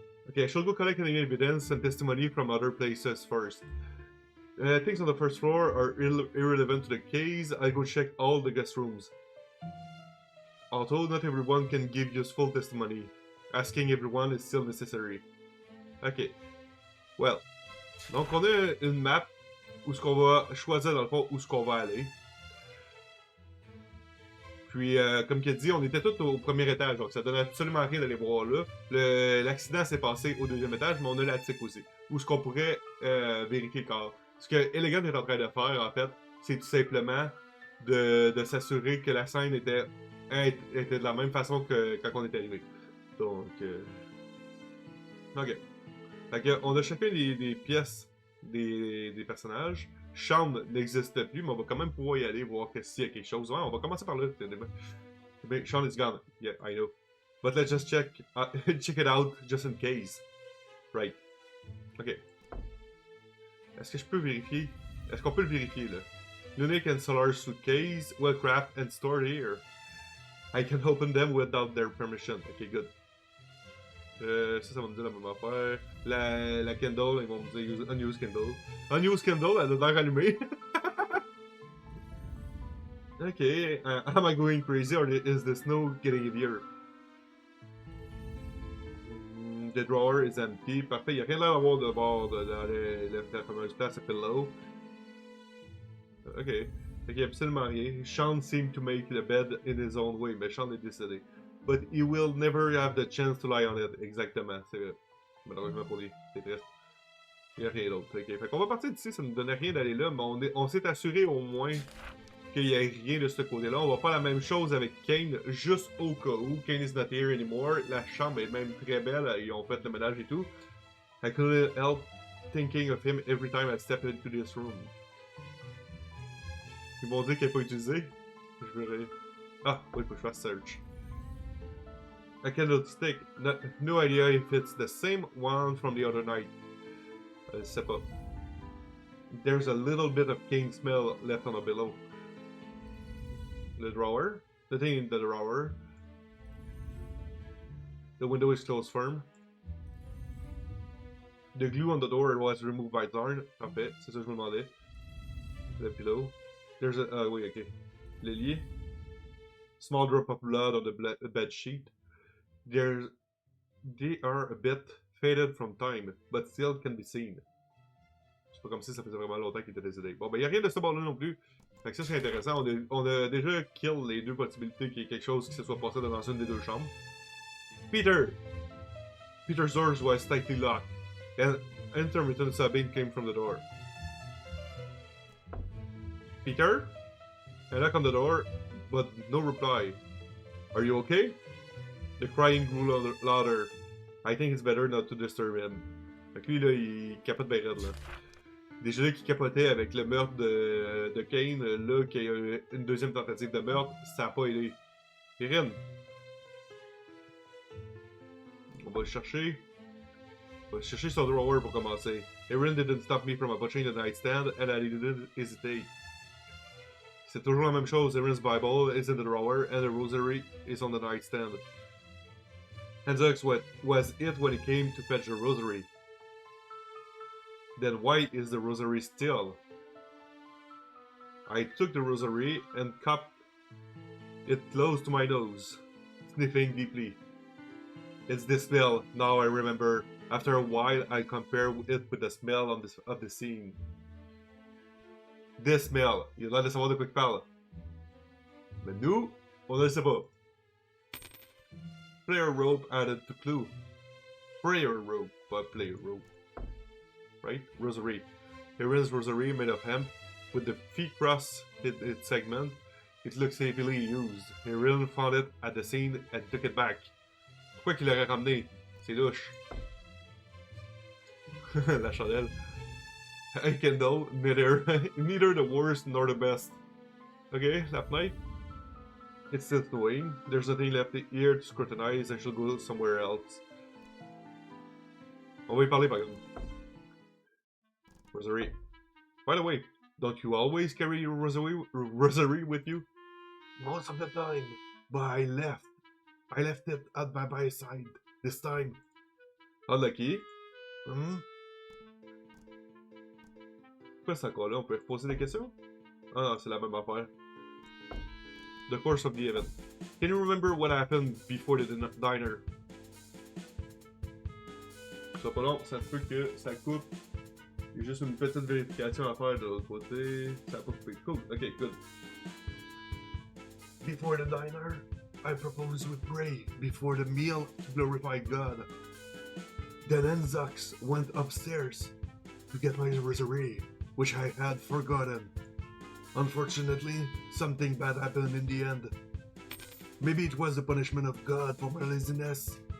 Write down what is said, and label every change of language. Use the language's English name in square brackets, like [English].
[English] Okay, I shall go collect any evidence and testimony from other places first. Things on the first floor are irrelevant to the case. I go check all the guest rooms. Although not everyone can give useful testimony, asking everyone is still necessary. Ok. Well. [French] Donc on a une map où ce qu'on va choisir dans le fond où ce qu'on va aller. Puis, comme il a dit, on était tous au premier étage, donc ça donne absolument rien d'aller voir là. L'accident s'est passé au deuxième étage, mais on a l'attic aussi, où ce qu'on pourrait vérifier le corps. Ce que Elegant est en train de faire, en fait, c'est tout simplement de s'assurer que la scène était de la même façon que quand on est arrivé. Donc, ok. Fait que, on a chacun des pièces des personnages. Chambre n'existe plus, mais on va quand même pouvoir y aller, voir s'il y a quelque chose. Ouais, on va commencer par là. [English] Sean is gone. Yeah, I know. But let's just check it out, just in case. Right. Ok. [French] Est-ce que je peux vérifier? Est-ce qu'on peut le vérifier, là? [English] Unique and solar suitcase, well crafted and stored here. I can open them without their permission. Ok, good. [French] Ça va me dire la même affaire. La Kindle, ils vont me dire [English] unused Kindle. Unused Kindle, [French] elle a l'air allumée. [English] Ok, am I going crazy or is the snow getting heavier? The drawer is empty. [French] Parfait, il n'y a rien à voir de bord dans la fameuse place à pillow. Ok, il n'y a absolument rien. [English] Sean seemed to make the bed in his own way, [French] mais Sean est décédé. [English] But he will never have the chance to lie on it. [French] Exactement, c'est vrai. Malheureusement pour lui, c'est triste. Il n'y a rien d'autre. Ok, fait qu'on va partir d'ici, ça ne nous donnait rien d'aller là, mais on s'est assuré au moins qu'il n'y ait rien de ce côté-là. On va faire la même chose avec Kane, juste au cas où. [English] Kane is not here anymore. [French] La chambre est même très belle, ils ont fait le ménage et tout. [English] I couldn't help thinking of him every time I step into this room. [French] Ils m'ont dit qu'elle n'est pas utilisée. Je verrai. Ah, oui, il faut que je fasse search. [English] A candlestick. No idea if it's the same one from the other night. [French] Je sais pas. [English] There's a little bit of cane smell left on the pillow. The drawer. The thing in the drawer. The window is closed firm. The glue on the door was removed by Darn. [French] Parfait, c'est ça que je me demandais. [English] The pillow. There's a... [French] Ah oui, ok. Le lit. [English] Small drop of blood on the bed sheet. They are a bit faded from time, but still can be seen. [French] C'est pas comme si ça faisait vraiment longtemps qu'il était décédé. Bon, ben, y a rien de ce bord-là non plus. Fait que ça, c'est intéressant. On a déjà kill les deux possibilités qu'il y ait quelque chose qui se soit passé dans une des deux chambres. [English] Peter's doors was tightly locked, and intermittent sobbing came from the door. Peter? I knock on the door, but no reply. Are you okay? The crying grew louder. I think it's better not to disturb him. [French] Fait que lui, là, il capote bien raide, là. Déjà là, qui capotait avec le meurtre de Kane, là, qu'il y a eu une deuxième tentative de meurtre, ça a pas aidé. Erin. On va le chercher. On va chercher son drawer pour commencer. [English] Erin didn't stop me from approaching the nightstand, and I didn't hesitate. [French] C'est toujours la même chose. [English] Erin's Bible is in the drawer, and the rosary is on the nightstand. Enzox was it when he came to fetch the rosary. Then why is the rosary still? I took the rosary and cupped it close to my nose, sniffing deeply. It's the smell, now I remember. After a while, I compare it with the smell of the scene. This smell, [French] il a l'air de savoir de quoi il parle. Mais nous, on ne le sait pas. [English] Prayer rope added to clue. Prayer rope, but player rope. Right? Rosary. Aaron's rosary made of hemp, with the feet crossed its segment. It looks heavily used. Aaron found it at the scene and took it back. [French] Pourquoi qu'il l'aurait ramené? C'est louche. La chandelle. [English] I can know neither the worst nor the best. Okay, [French] la fenêtre. [English] It's still snowing. There's nothing left here to scrutinize. I should go somewhere else. [French] On va y parler par exemple. [English] Rosary. By the way, don't you always carry your rosary with you? Most of the time. But I left it at my bedside this time. Unlucky. [French] Pourquoi c'est encore là? On peut poser des questions? Ah non, c'est la même affaire. [English] The course of the event. Can you remember what happened before the diner? [French] Ça pas long, ça se peut que ça coupe. Il y a juste une petite vérification à faire de l'autre côté. Ça a pas coupé. Cool, ok, good. [English] Before the diner, I propose we pray before the meal to glorify God. Then Enzox went upstairs to get my rosary, which I had forgotten. Unfortunately, something bad happened in the end. Maybe it was the punishment of God for my laziness.